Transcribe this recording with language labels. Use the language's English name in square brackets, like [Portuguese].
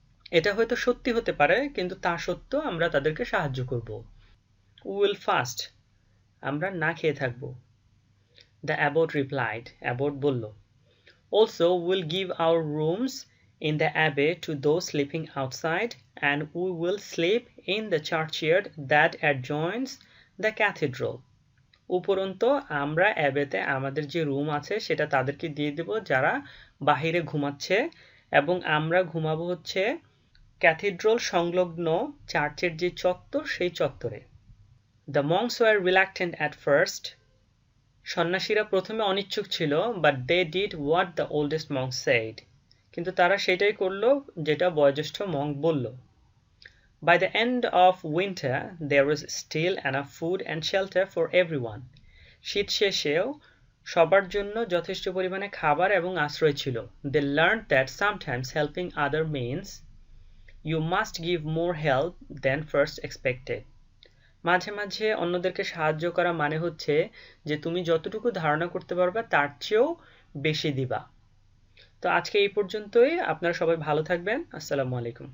[Bangla] এটা হয়তো সত্যি হতে পারে, কিন্তু তা সত্ত্বেও আমরা তাদেরকে সাহায্য করব। [English] We will fast. [Bangla] আমরা না খেয়ে থাকব। [English] The abbot replied. [Bangla] abbot বলল। [English] Also, we'll give our rooms in the abbey to those sleeping outside, and we will sleep in the churchyard that adjoins the cathedral. [Bangla] উপরন্তু আমরা অ্যাবেতে আমাদের যে রুম আছে সেটা তাদেরকে দিয়ে দেব যারা বাহিরে ঘুমাচ্ছে, এবং আমরা ঘুমাবো হচ্ছে ক্যাথিড্রাল সংলগ্ন চার্চের যে চত্বর সেই চত্বরে। [English] The monks were reluctant at first. [Bangla] সন্ন্যাসীরা প্রথমে অনিচ্ছুক ছিল, [English] but they did what the oldest monk said. [Bangla] কিন্তু তারা সেটাই করলো যেটা বয়োজ্যেষ্ঠ মঙ্ক বলল। [English] By the end of winter, there was still enough food and shelter for everyone. [Bangla] শীত শেষেও সবার জন্য যথেষ্ট পরিমাণে খাবার এবং আশ্রয় ছিল। [English] They learned that sometimes helping other means you must give more help than first expected. [Bangla] মাঝে মাঝে অন্যদেরকে সাহায্য করা মানে হচ্ছে যে তুমি যতটুকু ধারণা করতে পারবা তার চেয়েও বেশি দিবা। তো আজকে এই পর্যন্তই। আপনারা সবাই ভালো থাকবেন। আসসালামু আলাইকুম।